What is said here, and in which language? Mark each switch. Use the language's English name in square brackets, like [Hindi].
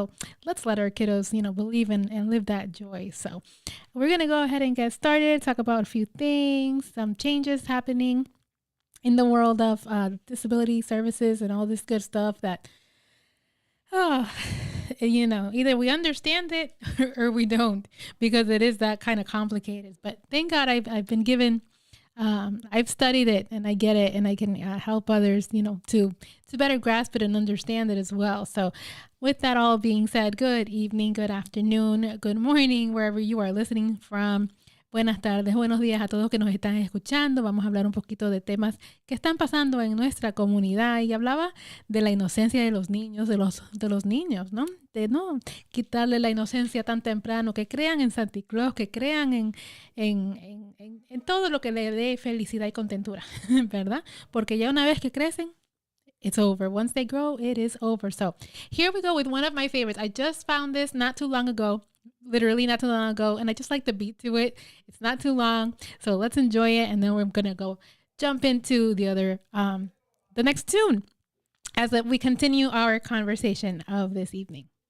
[English] So let's let our kiddos believe and live that joy. So we're gonna go ahead and get started, talk about a few things, some changes happening in the world of disability services and all this good stuff that, either we understand it or we don't, because it is that kind of complicated. But thank God I've been given, I've studied it and I get it, and I can help others, to better grasp it and understand it as well. So with that all being said, good evening, good afternoon, good morning, wherever you are listening from. [Spanish] Buenas tardes, buenos días a todos que nos están escuchando. Vamos a hablar un poquito de temas que están pasando en nuestra comunidad, y hablaba de la inocencia de los niños, de los niños, ¿no? De no quitarle la inocencia tan temprano, que crean en Santa Claus, que crean en todo lo que le dé felicidad y contentura, ¿verdad? Porque ya una vez que crecen, [English] it's over. Once they grow, it is over. So here we go with one of my favorites. I just found this not too long ago. Literally not too long ago, and I just like the beat to it. It's not too long, so let's enjoy it, and then we're gonna go jump into the next tune as we continue our conversation of this evening.